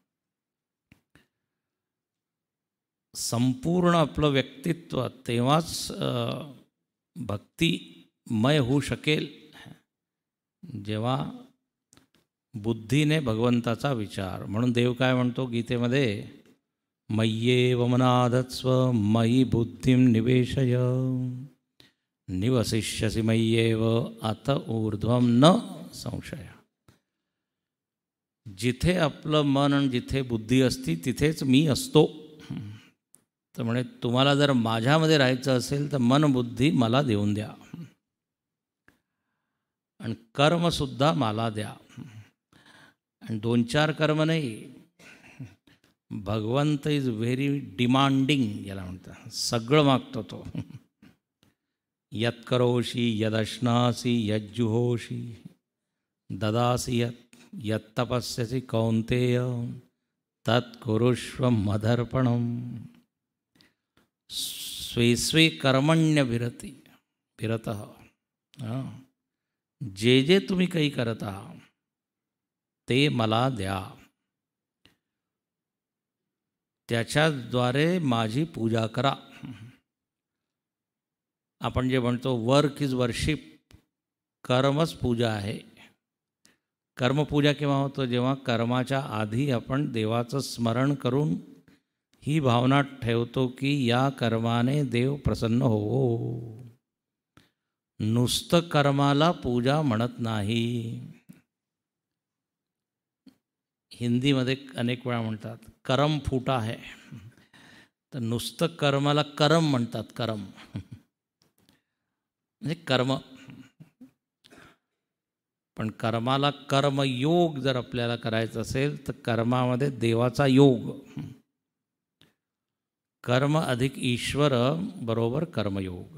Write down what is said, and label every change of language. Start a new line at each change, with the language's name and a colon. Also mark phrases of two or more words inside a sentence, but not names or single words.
Marathi: संपूर्ण आपलं व्यक्तित्व तेव्हाच भक्तिमय होऊ शकेल जेव्हा बुद्धीने भगवंताचा विचार. म्हणून देव काय म्हणतो गीतेमध्ये,
Sanskrit: मय्येव मनाधत्स्व मयि बुद्धिं निवेशय निवसिष्यसि मय्येव अत ऊर्ध्वं न संशय.
Marathi: जिथे आपलं मन आणि जिथे बुद्धी असती तिथेच मी असतो. तर म्हणे तुम्हाला जर माझ्यामध्ये राहायचं असेल तर मनबुद्धी मला देऊन द्या आणि कर्मसुद्धा मला द्या. आणि 2-4 कर्म नाही.
English: भगवंत is very demanding,
Marathi: याला म्हणतात. सगळं मागतो तो.
Sanskrit: यत् करोषि यदश्नासि यज्जुहोषि ददासि यत् तपस्यसि कौन्तेय तत् कुरुष्व मदर्पणम्. स्वे स्वे कर्मण्य विरतः.
Marathi: जे तुम्ही काही करत आहात ते मला द्या. त्याच्याद्वारे माझी पूजा करा. आपण जे म्हणतो
English: work is worship,
Marathi: कर्मच पूजा आहे. कर्मपूजा केव्हा होतं? जेव्हा कर्माच्या आधी आपण देवाचं स्मरण करून ही भावना ठेवतो की या कर्माने देव प्रसन्न हो. नुसतं कर्माला पूजा म्हणत नाही. हिंदीमध्ये अनेक वेळा म्हणतात
Hindi: करम फुटा है,
Marathi: तर नुसतं कर्माला करम म्हणतात. करम म्हणजे कर्म. पण कर्माला कर्मयोग जर आपल्याला करायचं असेल तर कर्मामध्ये देवाचा योग. कर्म अधिक ईश्वर बरोबर कर्मयोग.